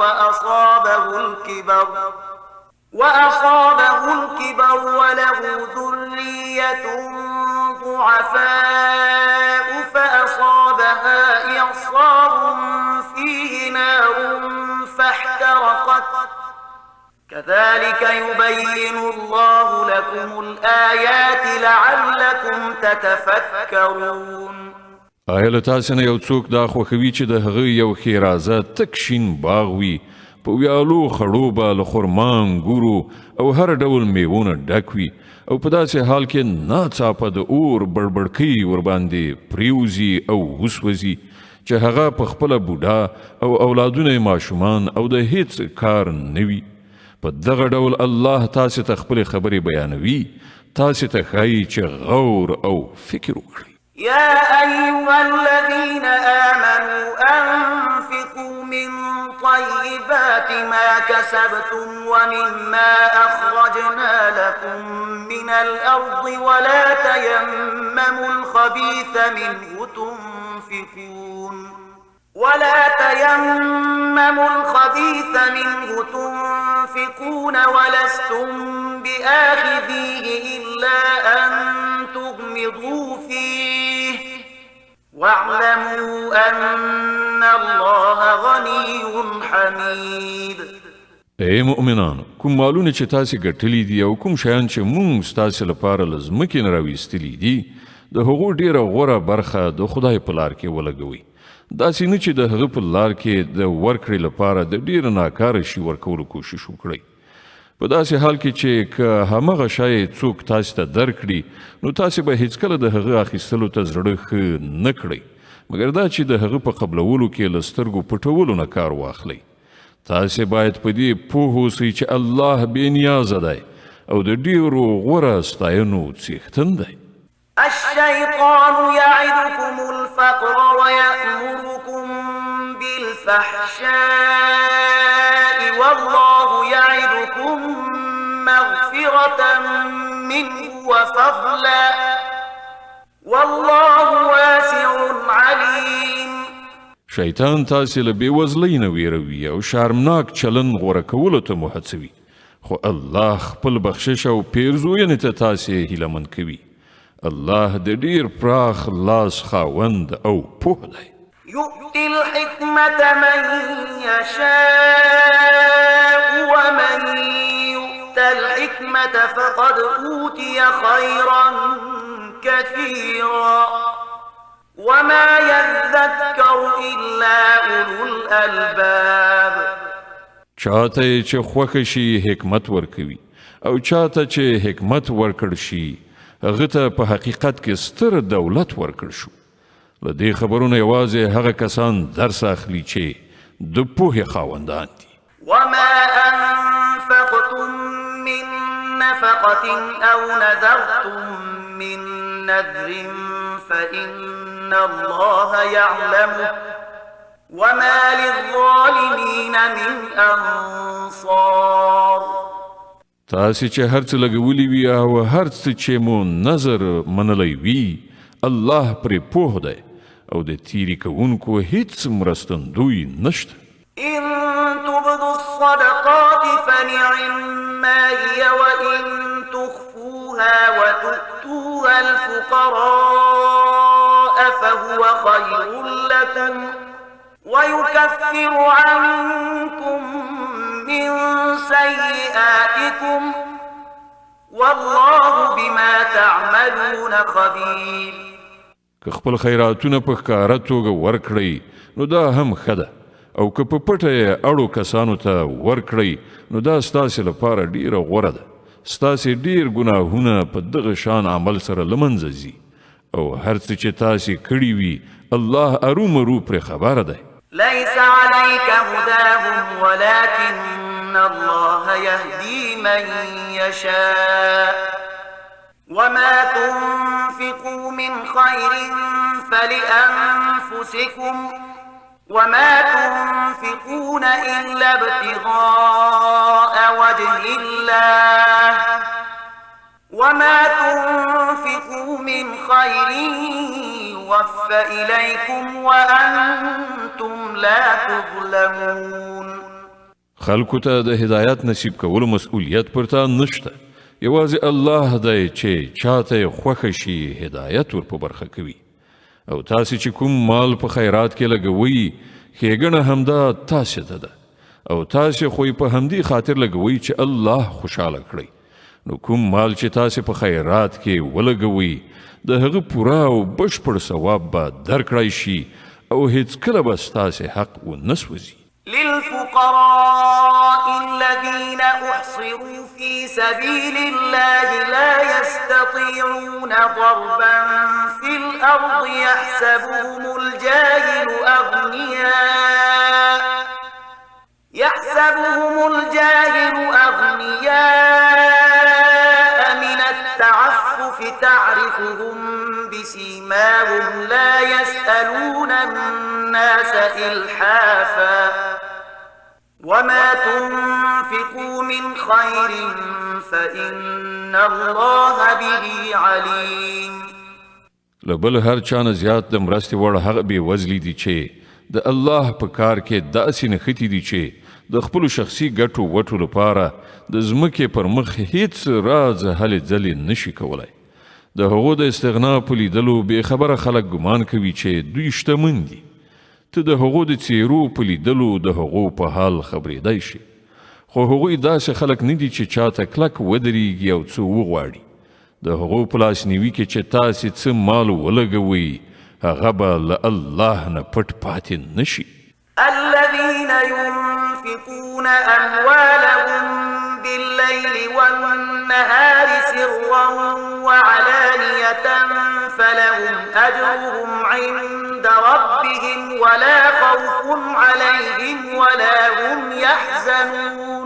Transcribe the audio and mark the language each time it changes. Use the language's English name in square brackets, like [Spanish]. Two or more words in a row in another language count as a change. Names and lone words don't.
[Arabic] وأصابه الكبر وله ذرية ضعفاء فأصابها إعصار فيه نار فاحترقت كذلك يبين الله لكم الآيات لعلكم تتفكرون. [Pashto] آیا له تاسې نه یو څوک دا خوښوي چې د هغه یو ښېرازه تک شین باغ وي په ویالو خړو به له خرما انګورو او هر ډول میوونه ډک وي او په داسې حال کې ناڅاپه د اور بړبړکۍ ورباندې پریوزي او وسوځي چې هغه په خپله بوډا او اولادونه ماشومان او د هیڅ کار نه وي. په دغه ډول الله تاسې ته خپلې خبرې بیانوي تاسې ته ښایي چې غور او فکر وکړئ. [Arabic] يا أيها الذين آمنوا أنفقوا من طيبات ما كسبتم ومما أخرجنا لكم من الأرض ولا تيمموا الخبيث منه تنفقون ولستم بآخذيه إلا أن تغمضوا فيه واعلموا أن الله غني حميد. [Pashto] ای مؤمنانو، کوم مالونه چې تاسې ګټلي دي او کوم شیان چې مونږ ستاسې لپاره له ځمکې نه راویستلي دي د هغو ډیره غوره برخه د خدای په لار کې ولګوئ. داسې نه چې د هغه په لار کې د ورکړې لپاره د ډیره ناکاره شي ورکولو کوشش وکړئ. په داسې حال کې چې که همغه شی څوک تاسې ته درکړي نو تاسې به هیڅکله د هغه اخیستلو ته زړه ښه نه کړئ مګر دا چې د هغه په قبلولو کې له سترګو پټولو نه کار واخلئ. تاسې باید په دې پوه اوسئ چې الله بې نیازه دی او د ډیرو غوره ستاینو څښتن دی. [Arabic] الشيطان يعدكم الفقر ويأمركم بالفحشاء والله يعدكم مغفرة منه وفضلا والله واسع عليم. [Pashto] شیطان تاسې له بېوزلۍ نه ویروي او شرمناک چلن غوره کولو ته مو هڅوي خو الله خپل بخشش او پیرزوینې ته تاسې هیله مند کوي. الله د ډیر پراخ لاس خاوند او پوه دی. [Arabic] يؤتي الحكمة من يشاء ومن يؤت الحكمة فقد أوتي خيرا كثيرا وما يذكر إلا أولو الألباب. [Pashto] چاته چې خوښه شي حکمت ورکوي او چاته چې حکمت ورکړ شي هغه ته په حقیقت کې ستر دولت ورکړ شو. له دې خبرونه یوازې هغه کسان درس اخلي چې د پوهې خاوندان دي. [Arabic] وما أنفقتم من نفقة أو نذرتم من نذر فإن الله يعلمه وما للظالمين من أنصار. [Pashto] تاسې چې هر څه لګولی وي او هر څه چې مو نظر منلی وي الله پرې پوه دی او د تیری کوونکو هیڅ مرستندوی نشته. [Arabic] إن تبدوا الصدقات فنعما هي وإن تخفوها وتؤتوها الفقراء فهو خير لكم ويكفر عنكم من سيئاتكم والله بما تعملون خبير. [Pashto] که خپل خیراتونه په ښکاره توګه ورکړئ نو دا هم ښه ده او که په پټه یې اړو کسانو ته ورکړئ نو دا ستاسې لپاره ډیره غوره ده. ستاسې ډیر ګناهونه په دغه شان عمل سره له منځه ځي او هر څه چې تاسې کړي وي الله ارومرو پرې خبره دی. [Arabic] ليس عليك هداهم ولكن الله يهدي من يشاء وما تنفقوا من خير فلأنفسكم وما تنفقون إلا ابتغاء وجه الله وما تنفقوا من خير يوفى إليكم وأنتم لا تظلمون. [Pashto] خلکو ته د هدایت نصیب کولو مسؤلیت پر تا نشته. یوازې الله دی چې چاته یې خوښه شي هدایت ور په برخه کوي او تاسې چې کوم مال په خیرات کې لګوئ ښېګڼه همدا تاسې ته ده او تاسې خو یې په همدې خاطر لګوئ چې الله خوشحاله کړئ. نو کوم مال چې تاسې په خیرات کې ولګوئ د هغه پوره او بشپړ ثواب به درکړی شي او هیڅکله به ستاسې حق ونه سوځي. [Arabic] للفقراء الذين أحصروا في سبيل الله لا يستطيعون ضربا في الأرض يحسبهم الجاهل أغنياء من التعفف تعرفهم بسيماهم لا يسألون الناس إلحافا وما تنفقوا من خير فإن الله به عليم. [Pashto] لبل هر چانه زیات د مرستې وړ هغه بې وزلي دي چې د الله په کار کې داسې نښتي دي چې د خپلو شخصي ګټو وټو لپاره د ځمکې پر مخ هیڅ راز هلې ځلې نشي کولی. د هغو د استغنا په لیدلو بې خبره خلک ګمان کوي چې دوی شتمن دي. ته د هغو د څیرو په لیدلو د هغو په حال خبرېدای شي خو هغوی داسې خلک نه دي چې چاته کلک ودرېږي او څه وغواړي. د هغو په لاسنیوي کې چې تاسې څه مال ولګوئ هغه به له الله نه پټ پاتې نه شي. [Arabic] الذين ينفقون أموالهم بالليل والنهار سرا وعلانية فلهم أجرهم عند ربهم ولا خوف عليهم ولا هم يحزنون.